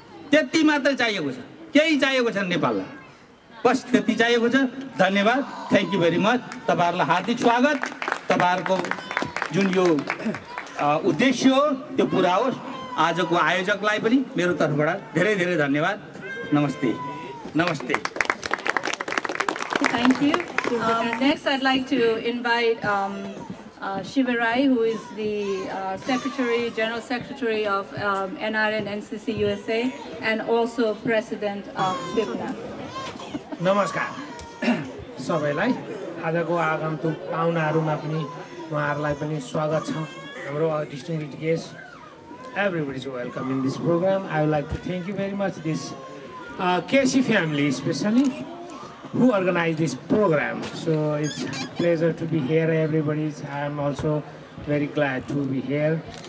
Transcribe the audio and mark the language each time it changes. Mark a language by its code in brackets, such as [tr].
[ne] त्यति मात्र चाहिएको छ, केही चाहिएको छ नेपाललाई, बस त्यति चाहिएको छ। धन्यवाद, [en] Thank you very much. [ne] तपाईहरुलाई हार्दिक स्वागत। तपाईहरुको जुन यो उद्देश्य हो त्यो पुरा होस्। आजको आयोजकलाई पनि मेरो तर्फबाट धेरै धेरै धन्यवाद। नमस्ते नमस्ते। [en] Thank you. Next, I'd like to invite Shiva Rai, who is the General Secretary of NRN NCC USA and also President of SWIPNA. [ne] नमस्कार सबैलाई। आजको आगन्तुक पाहुनाहरुमा पनि उहाँहरुलाई पनि स्वागत छ। हाम्रो [en] distinguished guests, everybody is welcome in this program. I would like to thank you very much, this KC family especially, who organized this program. So it's a pleasure to be here, everybody. I'm also very glad to be here.